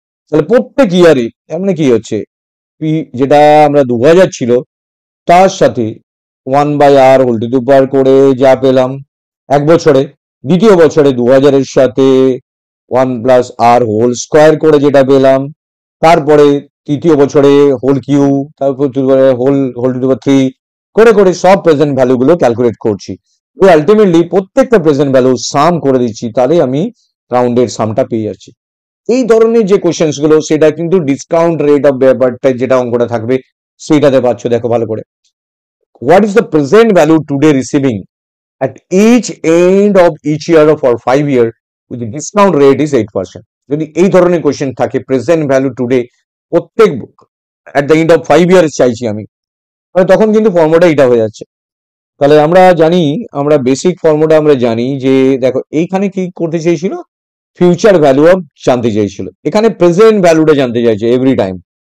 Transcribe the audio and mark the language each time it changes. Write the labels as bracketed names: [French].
[Bangla] তাহলে প্রত্যেক ইয়ারে এমন কি হচ্ছে, যেটা আমরা 2000 ছিল তার সাথে 1 by আর whole to the পাওয়ার করে যা পেলাম 1 বছরে, দ্বিতীয় বছরে 2000 এর সাথে 1 প্লাস আর হোল স্কোয়ার করে যেটা পেলাম, তারপরে তৃতীয় বছরে হোল কিউ, তারপর হোল টু দি পাওয়ার 3 করে করে সব প্রেজেন্ট ভ্যালু গুলো ক্যালকুলেট করছি। তো আলটিমেটলি প্রত্যেকটা প্রেজেন্ট ভ্যালু সাম করে দিচ্ছি, তাহলে আমি রাউন্ডের সামটা পেয়ে যাচ্ছি। এই ধরনের যে কোশ্চেন্স গুলো সেটা কিন্তু ডিসকাউন্ট রেট অফ ব্যাপারটা যেটা অঙ্কটা থাকবে সেইটাতে পাচ্ছ। দেখো ভালো করে, [English] What is the present value today receiving at each end of each year for 5 years with the discount rate is 8%? [Bangla] যদি এই ধরনের কোশ্চেন থাকে প্রেজেন্ট ভ্যালু টুডে প্রত্যেক [English] at the end of 5 years [Bangla] চাইছি আমি, তখন কিন্তু ফর্মুলাটা এটা হয়ে যাচ্ছে। তাহলে আমরা জানি, আমরা বেসিক ফর্মুলা আমরা জানি যে দেখো এইখানে কি করতে চেয়েছিল, ফিউচার ভ্যালু অফ জানতে চাইছিল, এখানে প্রেজেন্ট ভ্যালুটা জানতে চাইছে এভরি টাইম।